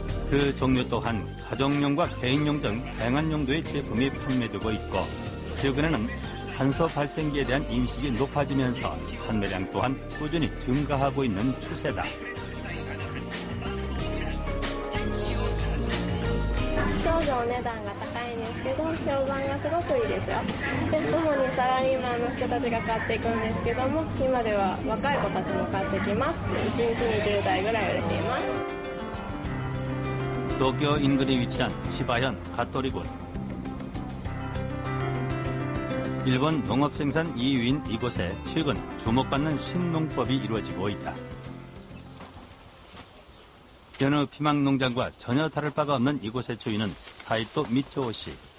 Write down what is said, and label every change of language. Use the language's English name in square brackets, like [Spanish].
[Korean] 그 종류 또한 가정용과 개인용 등 다양한 용도의 제품이 판매되고 있고 최근에는 산소 발생기에 대한 인식이 높아지면서 판매량 또한 꾸준히 증가하고 있는 추세다. [Japanese] 少々お値段が高いんですけど評判がすごくいいですよ。で主にサラリーマンの人たちが買っていくんですけども今では若い子たちも買ってきます。 1日に10台ぐらい売れています。 [Korean] 도쿄 인근에 위치한 치바현 갓도리군. 일본 농업생산 2위인 이곳에 최근 주목받는 신농법이 이루어지고 있다. 여느 피망농장과 전혀 다를 바가 없는 이곳의 주인은 사이토 미츠오 씨.